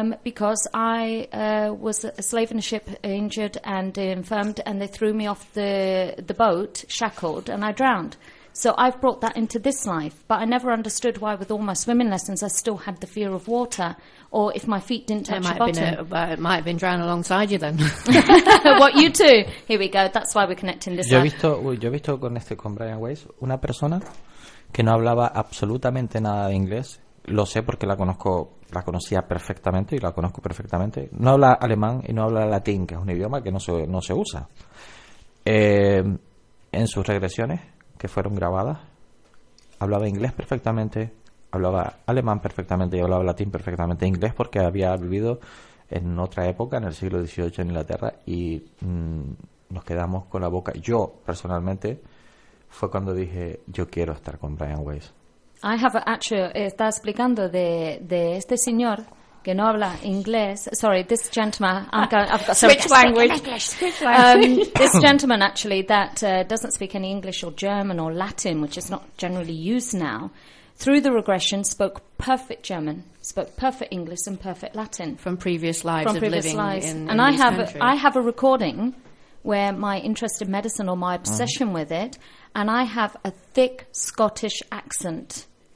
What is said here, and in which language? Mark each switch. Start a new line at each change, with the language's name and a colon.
English: because I was a slave in a ship, injured and infirmed, and they threw me off the boat, shackled, and I drowned. So I've brought that into this life, but I never understood why with all my swimming lessons I still had the fear of water, or if my feet didn't touch the bottom. It might have been drowned alongside you then. What, you too? Here we go, that's why we're connecting this.
Spanish: Yo he visto con Brian Weiss una persona que no hablaba absolutamente nada de inglés. Lo sé porque la conocía perfectamente. No habla alemán y no habla latín, que es un idioma que no se usa. En sus regresiones, que fueron grabadas, hablaba inglés perfectamente, hablaba alemán perfectamente y hablaba latín perfectamente. Inglés porque había vivido en otra época, en el siglo XVIII en Inglaterra, y nos quedamos con la boca. Yo, personalmente, fue cuando dije, yo quiero estar con Brian Weiss.
English: I have actually,
Spanish: está explicando de este señor que no habla inglés.
English: Sorry, this gentleman. This gentleman actually that doesn't speak any English or German or Latin, which is not generally used now, through the regression spoke perfect German, spoke perfect English and perfect Latin. From previous lives. I have a recording where my interest in medicine or my obsession with it, and I have a thick Scottish accent.